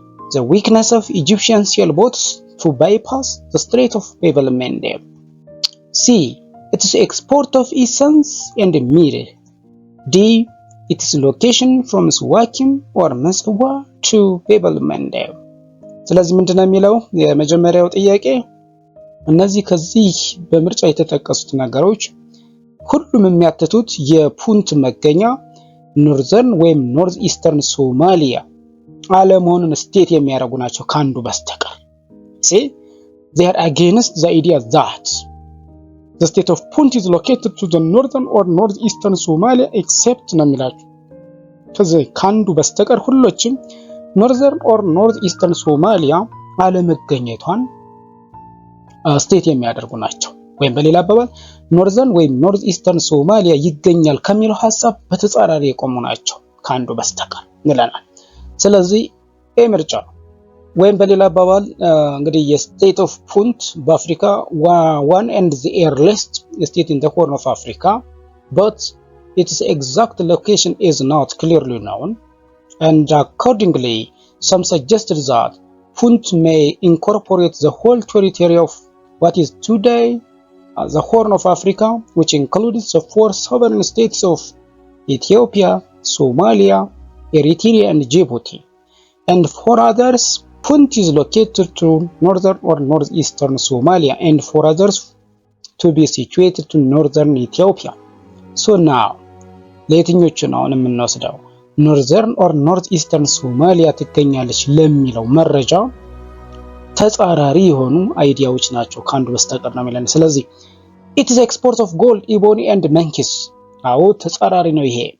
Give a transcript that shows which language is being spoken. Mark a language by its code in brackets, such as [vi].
[en] The weakness of Egyptian sailboats to bypass the Strait of Bab el-Mandeb. C. It is export of essence and myrrh. D. It is location from Swakim or Maswa to Bab el-Mandeb. [am] ስለዚህ ምንድነው የሚለው የመጀመሪያው ጥያቄ እነዚህ ከዚህ በምርጫ የተጠቀሱት ነገሮች ሁሉም የሚያትቱት የፑንት መገኛ ኖርዘርን ወይም ኖርዝ ኢስተርን ሶማሊያ አለመሆኑን ስቴት የሚያደርጉ ናቸው ካንዱ በስተቀር። [en] See, they are against the idea that the state of Punt is located to the northern or northeastern Somalia except [am] ነው የሚላቸው። ከዚህ ካንዱ በስተቀር ሁሎችም ኖርዘርን ኦር ኖርዝ ኢስተርን ሶማሊያ አለመገኘቷን ስቴት የሚያደርጉ ናቸው። ወይም በሌላ አባባል ኖርዘርን ወይም ኖርዝ ኢስተርን ሶማሊያ ይገኛል ከሚለው ሐሳብ በተጻራሪ የቆሙ ናቸው ካንዱ በስተቀር ይለናል። ስለዚህ ኤ ምርጫ ነው። ወይም በሌላ አባባል እንግዲህ የስቴት ኦፍ ፑንት በአፍሪካ [en] one and the earliest state in the Horn of Africa, but its exact location is not clearly known. And accordingly, some suggested that Punt may incorporate the whole territory of what is today the Horn of Africa, which includes the 4 sovereign states of Ethiopia, Somalia, Eritrea, and Djibouti. And for others, Punt is located to northern or northeastern Somalia, and for others to be situated to northern Ethiopia. So now, [am] ለየትኞቹ ነው አሁን የምንወስደው? ኖርዘርን ኦር ኖርዝ ኢስተርን ሶማሊያ ትገኛለች ለሚለው መረጃ ተጻራሪ የሆኑ አይዲያዎች ናቸው ካንዱ በስተቀር ነው የሚለን። ስለዚህ [en] it is export of gold, ebony and mankies [am] አዎ ተጻራሪ ነው ይሄ።